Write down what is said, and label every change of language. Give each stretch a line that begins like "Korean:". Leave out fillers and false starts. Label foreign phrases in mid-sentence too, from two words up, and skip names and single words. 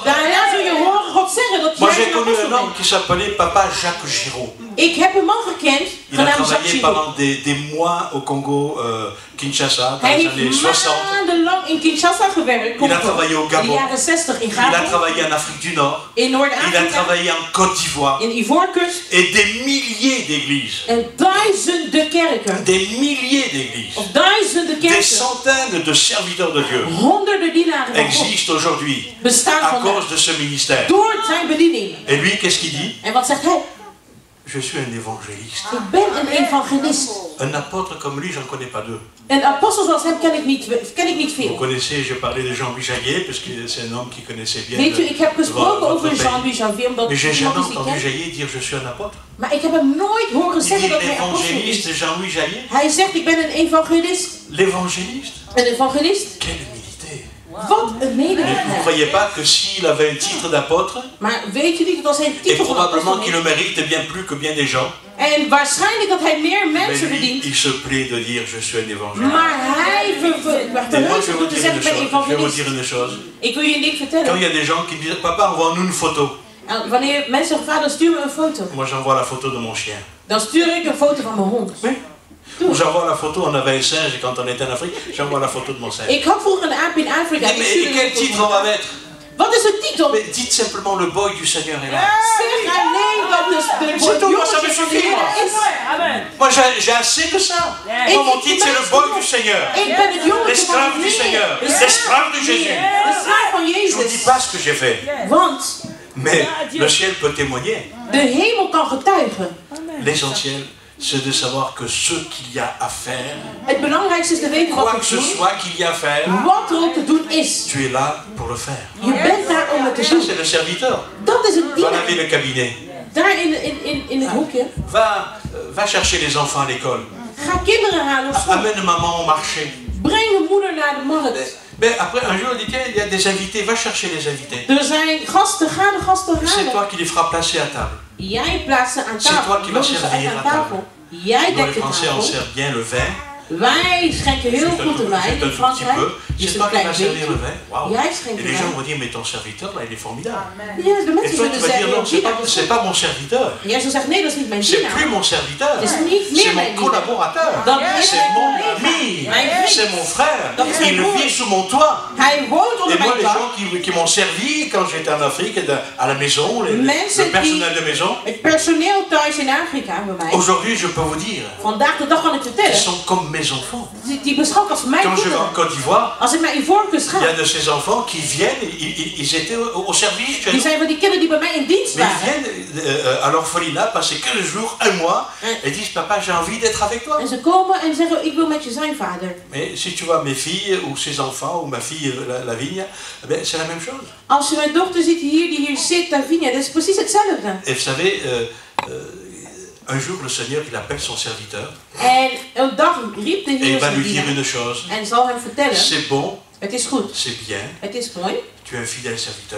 Dutch: Daarna zul je horen God zeggen dat
French: Moi
Dutch: jij
French: j'ai
Dutch: een
French: connu un
Dutch: apostel
French: homme
Dutch: bent.
French: qui s'appelait Papa Jacques Giraud.
Dutch: Ik heb een man gekend,
French: Il a
Dutch: genaamd Jacques
French: travaillé
Dutch: Giraud.
French: pendant des mois au Congo, Kinshasa, dans
Dutch: Hij
French: les années
Dutch: heeft
French: 60.
Dutch: maandenlang in Kinshasa gewerkt.
French: Il a travaillé au
Dutch: In de
French: Gabon.
Dutch: jaren 60 in
French: Il a
Dutch: Gabon,
French: travaillé en Afrique du Nord.
Dutch: in
French: Il a
Dutch: Noord-Afrika,
French: travaillé en Côte d'Ivoire.
Dutch: in Ivoorkust.
French: Et des milliers d'églises.
Dutch: En duizenden kerken,
French: Des milliers d'églises.
Dutch: of duizenden
French: Des
Dutch: kerken,
French: centaines de serviteurs de Dieu
Dutch: honderden dienaren van God
French: existent aujourd'hui
Dutch: bestaan
French: à
Dutch: vandaag
French: cause de ce ministère.
Dutch: door zijn bediening.
French: Et lui, qu'est-ce qu'il dit?
Dutch: En wat zegt hij?
French: Je suis un évangéliste.
Dutch: Ik ben een evangelist.
French: Un apôtre comme lui, j'en connais pas deux.
Dutch: Een apostel zoals hem ken ik niet
French: Vous
Dutch: veel.
French: connaissez, je parlais de Jean-Louis Jaillet, parce que c'est un homme qui connaissait bien
Dutch: Weet u, ik heb gesproken
French: votre
Dutch: over
French: pays.
Dutch: Jean-Louis Javier, omdat
French: Mais j'ai
Dutch: iemand
French: jamais
Dutch: is die
French: entendu
Dutch: kent.
French: Jaillet dire je suis un apôtre.
Dutch: Maar ik heb hem nooit horen
French: Il
Dutch: zeggen
French: dit
Dutch: dat hij apostel is.
French: l'évangéliste Jean-Louis Jaillet.
Dutch: Hij zegt, ik ben een evangelist.
French: L'évangéliste?
Dutch: Een evangelist?
French: Quelle humilité!
Dutch: Wat een
French: Mais vous ne
Dutch: nederigheid.
French: croyez pas que s'il avait un titre d'apôtre,
Dutch: Maar weet je niet dat als hij een
French: et
Dutch: titel van
French: probablement
Dutch: apostel
French: qu'il le mérite bien plus que bien des gens,
Dutch: en waarschijnlijk dat hij meer
French: mais
Dutch: mensen
French: lui,
Dutch: verdient.
French: il se plaît de dire je suis un évangéliste.
Dutch: Maar hij
French: Et moi, je
Dutch: verheugt
French: vais
Dutch: zich
French: vous
Dutch: door te
French: dire
Dutch: zeggen,
French: une
Dutch: ik ben
French: chose. Je vais vous
Dutch: evangelist.
French: dire une chose.
Dutch: Ik wil je een ding
French: Quand
Dutch: vertellen.
French: il y a des gens qui me disent papa, envoie-nous une photo.
Dutch: En wanneer mensen zeggen, vader stuur me een foto.
French: Moi, j'envoie la photo de mon chien.
Dutch: Dan stuur ik een foto van mijn hond.
French: Oui. Ou j'envoie la photo, on avait un singe quand on était en Afrique, j'envoie la photo de mon singe.
Dutch: Ik had vroeger een aap in Afrika. Ik
French: Mais
Dutch: stuurde
French: quel
Dutch: een foto.
French: titre on va mettre?
Dutch: Wat is de titel?
French: Mais dites simplement le boy du Seigneur est là.
Dutch: Zeg alleen dat de
French: C'est tout, moi ça me
Dutch: jongetje van de
French: suffit, moi.
Dutch: Heer is.
French: Moi j'ai assez de ça. Moi, mon titre c'est le boy du Seigneur.
Dutch: Ik ben het jongetje van
French: L'esclave
Dutch: de
French: du Seigneur.
Dutch: Heer.
French: L'esclave de Jésus.
Dutch: De slaaf van
French: Je ne vous dis
Dutch: Jezus.
French: pas ce que j'ai fait.
Dutch: Want
French: Mais le ciel peut témoigner.
Dutch: de hemel kan getuigen.
French: L'essentiel, c'est de savoir que ce qu'il y a à faire,
Dutch: Het belangrijkste is te weten wat
French: quoi
Dutch: we
French: que ce
Dutch: doen.
French: soit qu'il y a à faire,
Dutch: Wat er ook te doen is.
French: tu es là pour le faire.
Dutch: Je bent daar om het te
French: Ça,
Dutch: doen.
French: c'est le serviteur.
Dutch: Dat is een
French: Va laver
Dutch: dienaar.
French: le cabinet.
Dutch: Daar in het hoekje.
French: Va chercher les enfants à l'école.
Dutch: Ga kinderen halen op school.
French: Amène maman au marché.
Dutch: Breng de moeder naar de markt.
French: Mais après, un jour, on dit, tiens, il y a des invités, va chercher les invités.
Dutch: Er zijn gasten, ga de gasten
French: C'est
Dutch: halen.
French: toi qui les feras placer à table.
Dutch: Jij plaatst ze aan
French: C'est toi
Dutch: tafel.
French: qui vas
Dutch: Nodig ze
French: servir
Dutch: uit
French: à
Dutch: aan tafel. Jij
French: Dans
Dutch: dekt
French: les
Dutch: de
French: Français, on
Dutch: tafel.
French: sert bien le vin,
Dutch: Wij schenken heel goed de wijn in Frankrijk.
French: C'est toi qui vas servir le vin. Wow. Et les gens vont dire, mais ton serviteur là, il est formidable.
Dutch: Ja, de
French: Et toi, tu vas dire, non, c'est pas mon serviteur.
Dutch: Ja, ze zegt, nee, dat is niet mijn
French: C'est
Dutch: dienaar.
French: plus mon serviteur.
Dutch: Dat is niet meer
French: C'est
Dutch: mijn
French: mon collaborateur. C'est mon ami. C'est mon frère. Il vit sous mon toit.
Dutch: Hij woont onder
French: Et moi,
Dutch: mijn
French: les
Dutch: dak.
French: gens qui m'ont servi quand j'étais en Afrique, à la maison, le personnel de maison.
Dutch: Het personeel thuis in Afrika bij mij.
French: Aujourd'hui, je peux vous dire,
Dutch: Vandaag de dag kan ik
French: ils
Dutch: vertellen.
French: sont comme mes enfants.
Dutch: Die beschouw ik als mijn
French: Quand je vais en
Dutch: kinderen.
French: Côte d'Ivoire,
Dutch: Als ik naar Ivoorkust
French: il y a
Dutch: ga,
French: de ces enfants qui viennent, ils étaient au service chez
Dutch: die
French: nous.
Dutch: zijn van die kinderen die bij mij in dienst
French: Mais ils
Dutch: waren.
French: viennent à l'orphelinat, passer 15 jours, un mois, et disent, papa, j'ai envie d'être avec toi.
Dutch: En ze komen en zeggen, ik wil met je zijn, vader.
French: Mais si tu vois mes filles, ou ses enfants, ou ma fille, la Vigne, eh ben, c'est la même chose.
Dutch: Als je mijn dochter ziet die hier zit, Davinia, dat is precies hetzelfde.
French: Et vous savez, un jour, le Seigneur, il appelle son serviteur,
Dutch: En een dag riep de
French: et il
Dutch: Heer
French: va
Dutch: zijn
French: lui dire
Dutch: dienaar
French: une chose,
Dutch: en zal hem vertellen,
French: c'est bon,
Dutch: het is goed,
French: c'est bien,
Dutch: het is mooi,
French: tu es un fidèle serviteur,